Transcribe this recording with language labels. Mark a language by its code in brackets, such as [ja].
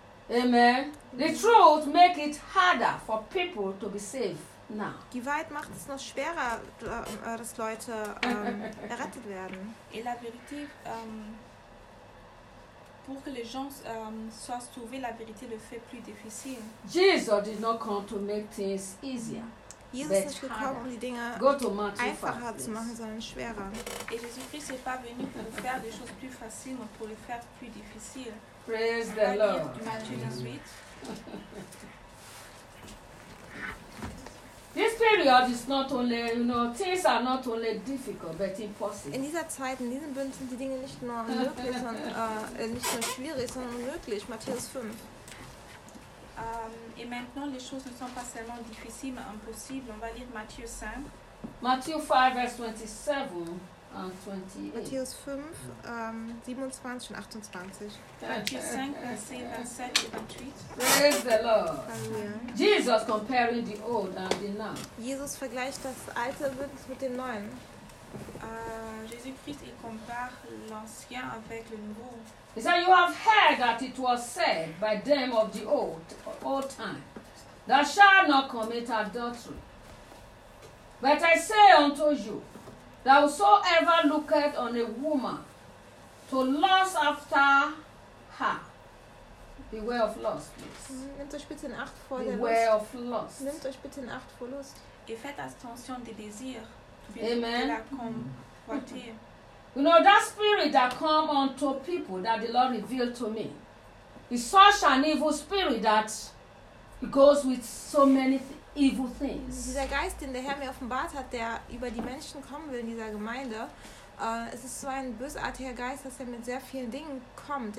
[en] Amen. The truth make it harder for people to be saved now. [de] Die Wahrheit macht es noch schwerer, dass Leute errettet werden. [fr] Et la vérité, pour que les gens soient sauvés, la vérité le fait plus difficile. [en] Jesus did not come to make things easier. [de] Jesus ist nicht gekommen, um die Dinge einfacher zu machen, sondern schwerer. [fr] Et Jésus-Christ n'est pas venu pour faire des choses plus faciles, mais pour les faire plus difficiles. [en] Praise the Lord. [fr] Matthieu 18. [en] This period is not only, you know, things are not only difficult, but impossible. [de] In dieser Zeit, in diesem Bund sind die Dinge nicht nur möglich, nicht nur schwierig, sondern unmöglich. Matthäus 5. [fr] Et maintenant, les choses ne sont pas seulement difficiles, mais impossibles. On va lire Matthieu 5. Matthieu 5, verset 27. [de] Matthäus 5, 27 und 28. Matthäus 5, 27 und 28. [en] Praise the Lord. Jesus comparing the old and the new. [de] Jesus vergleicht das alte Bündnis mit dem neuen. [fr] Jésus-Christ compare l'ancien avec le nouveau. [en] He said, you have heard that it was said by them of the old time, thou shalt not commit adultery. But I say unto you, that whosoever looketh on a woman to lust after her, beware of lust, please. [de] Nehmt euch bitte in Acht vor der Lust. [en] Beware of lust. [de] Nehmt euch bitte in Acht vor Lust. [fr] Et faites attention des désirs. [en] Amen. Mm-hmm. You know, that spirit that come unto people that the Lord revealed to me is such an evil spirit that goes with so many evil things. [de] Dieser Geist, den der Herr mir offenbart hat, der über die Menschen kommen will in dieser Gemeinde, es ist so ein bösartiger Geist, dass er mit sehr vielen Dingen kommt.